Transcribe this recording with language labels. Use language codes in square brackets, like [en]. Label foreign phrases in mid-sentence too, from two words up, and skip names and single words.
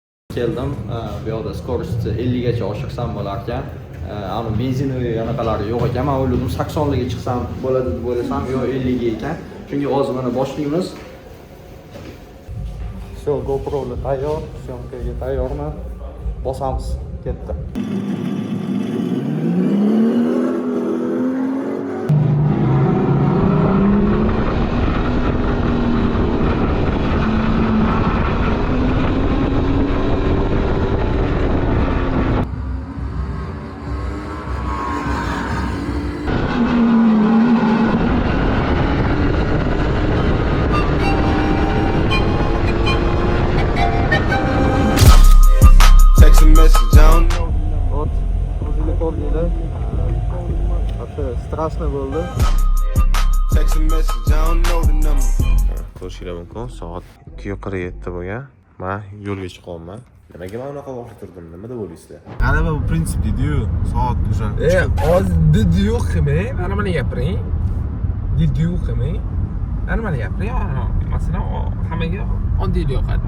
[uz] Keldim, bu yoqda skorost 50 gacha oshirsam bo'lar ekan. Ani benzinoviy anaqalari yo'q ekan. Men o'yladim 80 ga chiqsam bo'ladi deb o'ylasam, yo'q 50 ga ekan. Chunki hozir mana boshlaymiz. Все, GoPro tayyor, syomkaga tayyorman. Bosamiz, ketdi. [en] Text a message, I don't know. [uz] Вот, o'zingizga ko'rdinglar. Hatto strasno bo'ldi. [en] Text a message, I don't know the number. [uz] Ko'rishingiz mumkin, soat 2:47 bo'lgan. Men yo'lga chiqyapman. Nimaga men unaqa vaqtda turdim? Nima deb o'ylaysizlar? G'alaba bu prinsip deydi-yu, soat уже. Hozir diddi yo'q qilmang, mana mana gapiring. Diddi yo'q qilmang. Mana mana gapiring. Masalan, hammaga oddiy yoqadi-da.